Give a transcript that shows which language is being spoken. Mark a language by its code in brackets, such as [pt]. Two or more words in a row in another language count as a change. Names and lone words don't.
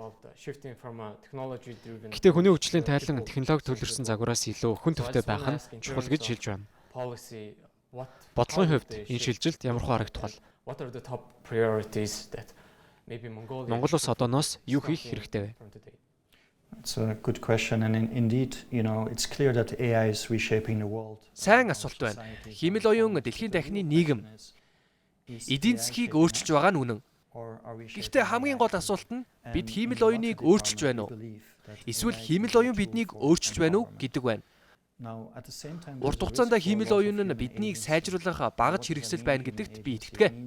[mn] Гэхдээ хүний хөгжлийн тайлан технологи төлөрсөн загвараас илүү хүн төвтэй байх нь чухал гэж хэлж байна. Бодлогын хувьд энэ шилжилт ямар харагдах вэ? Монгол улс одооноос юу хийх хэрэгтэй вэ? [en] It's a good question and indeed, it's clear that AI is reshaping the world. [mn] Сайн асуулт байна. Хиймэл оюун дэлхийн дахины нийгэм эдийн засгийг өөрчилж байгаа нь үнэн. Гэхдээ хамгийн гол асуулт нь бид хиймэл оюуныг өөрчилж байна уу? Эсвэл хиймэл оюун биднийг өөрчилж байна уу гэдэг байна. Урт хугацаанд хиймэл оюун нь биднийг сайжруулах багаж хэрэгсэл байна гэдэгт би итгэдэг.